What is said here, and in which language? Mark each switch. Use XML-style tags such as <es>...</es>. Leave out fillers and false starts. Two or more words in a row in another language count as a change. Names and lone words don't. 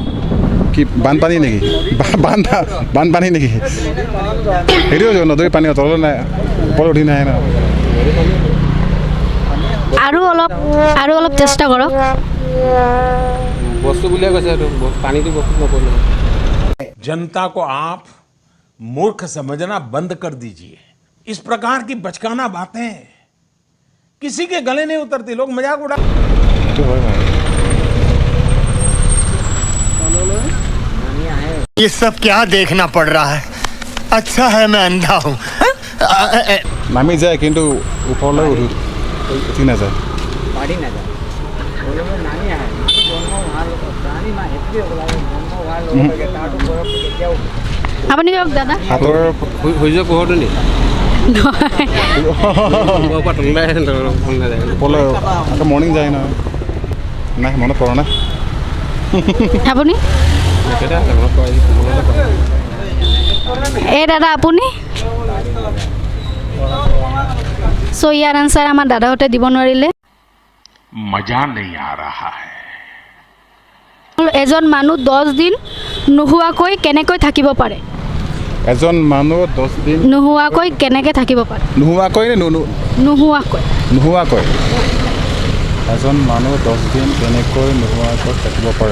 <as>কি বানপানী নেকি? বানপানী নেকি? সেইটোৱে নদীৰ পানী তললৈ নাই, ওপৰত উঠি নাহে ন। আৰু অলপ চেষ্টা কৰক। বস্তু বুলিয়ে কৈছে, এইটো পানীটো বস্তু নকৰিলে।</as> <hi>जनता को आप मूर्ख समझना बंद कर दीजिए। इस प्रकार की बचकाना बातें किसी के गले नहीं उतरती, लोग मजाक उड़ा।</hi> <as>সেইটো হয় বাৰু।</as> <hi>ये सब क्या देखना पड़ रहा है? अच्छा है मैं अंधा हूँ।</hi> <as>নামি যায় কিন্তু ওপৰলৈ উঠি নাযায়। আপুনি কওক দাদা। হাতৰ সূৰ্য পোহৰটো নি নহয়, ওপৰলৈ আকৌ মৰ্ণিং যায় নহয়। নাই মনত পৰা নাই। আপুনি? এই দাদা আপুনি? চ' ইয়াৰ আনচাৰ আমাৰ দাদাহঁতে দিব নোৱাৰিলে।</as> <hi>मजा नहीं आ रहा है।</hi> <as>এজন মানুহ 10 দিন নোহোৱাকৈ কেনেকৈ থাকিব পাৰে? এজন মানুহ 10 দিন নোহোৱাকৈ কেনেকৈ থাকিব পাৰে? নোহোৱাকৈ নে নোহোৱাকৈ। নোহোৱাকৈ এজন মানুহ 10 দিন কেনেকৈ নোহোৱাকৈ থাকিব পাৰে?</as>